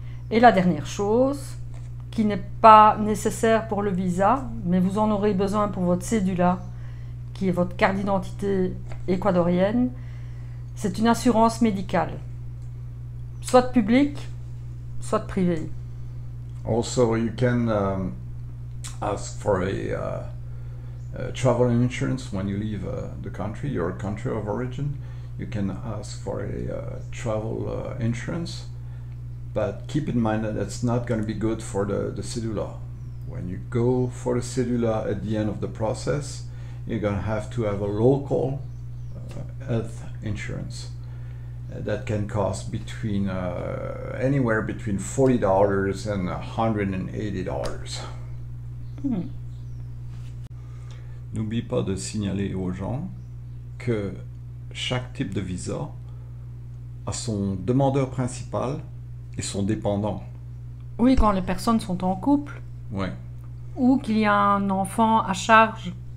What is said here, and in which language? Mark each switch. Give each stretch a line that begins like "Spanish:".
French: Et la dernière chose, qui n'est pas nécessaire pour le visa, mais vous en aurez besoin pour votre cédula, qui est votre carte d'identité équadorienne, c'est une assurance médicale, soit publique, soit privée.
English: Also, you can ask for a travel insurance when you leave the country, your country of origin. You can ask for a travel insurance. But keep in mind that it's not going to be good for the cedula. When you go for the cedula at the end of the process, you're going to have a local health insurance that can cost between anywhere between $40 and $180.
French: N'oublie pas de signaler aux gens que chaque type de visa a son demandeur principal et son dépendant. Oui, quand les personnes sont en couple. Ouais. Ou qu'il y a un enfant à charge.